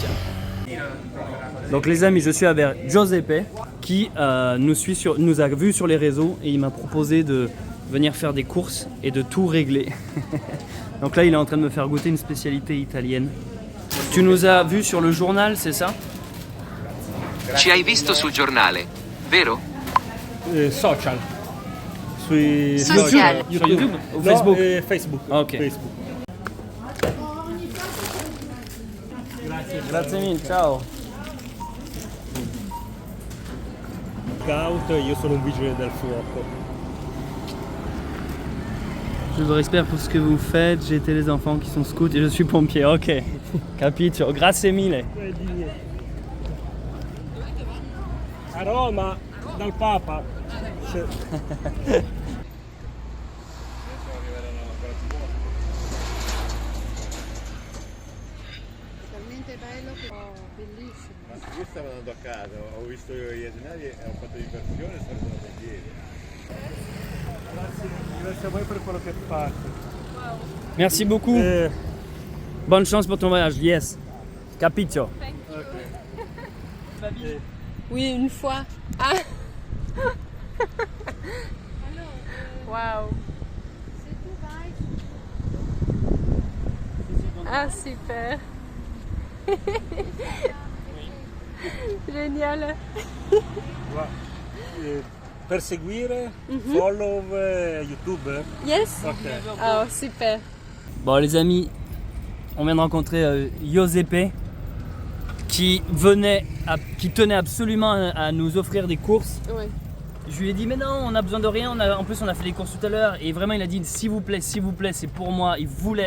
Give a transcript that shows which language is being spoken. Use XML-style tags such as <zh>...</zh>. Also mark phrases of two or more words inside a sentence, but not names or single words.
<fr>Donc les amis, je suis avec Giuseppe qui nous a vus sur les réseaux et il m'a proposé de venir faire des courses et de tout régler. Donc là il est en train de me faire goûter une spécialité italienne. Tu nous as vus sur le journal, c'est ça?</fr> <it>Ci hai visto sul giornale, vero? Social. Social.</it> <fr>Sur YouTube ou</fr> <it>No, Facebook? Facebook.</it> <fr>Ah, ok. Facebook.</fr> <it>Grazie mille, ciao. Scout, io sono un vigile del fuoco.</it> <fr>Je vous respecte pour ce que vous faites, j'ai été les enfants qui sont scouts et je suis pompier, ok.</fr> <it>Capito, grazie mille. A Roma, dal Papa. Talmente bello che bellissimo. Io stavo andando a casa, ho visto gli asinali e ho fatto diversione e sono andato in piedi. Grazie a voi per quello che fate.</it> <fr>Merci beaucoup. Bonne chance pour ton voyage, yes.</fr> <it>Capito.</it> <fr>Oui, une fois. Ah. Waouh. Ah, super. Génial.</fr> <it>Per seguire,</it> <en>follow YouTube. Yes. Ok.</en> <fr>Oh, super. Bon les amis, on vient de rencontrer Giuseppe qui tenait absolument à nous offrir des courses. Ouais. Je lui ai dit mais non, on a besoin de rien, en plus on a fait les courses tout à l'heure et vraiment il a dit s'il vous plaît, c'est pour moi, il voulait.</fr>